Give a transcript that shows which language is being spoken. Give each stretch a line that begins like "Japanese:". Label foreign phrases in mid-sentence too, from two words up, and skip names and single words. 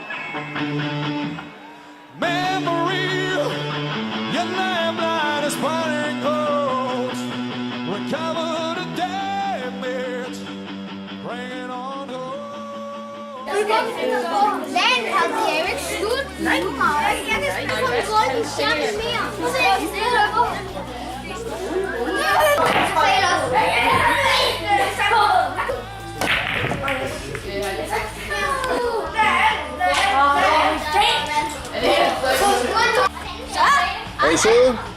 English: Memory, your lamplight is burning cold. Recover the damage, bring it on home.
Danish: Dagen har vi jo ikke slut. Nej, jeg kan spille kontrol i skærmen mere. Er I søde?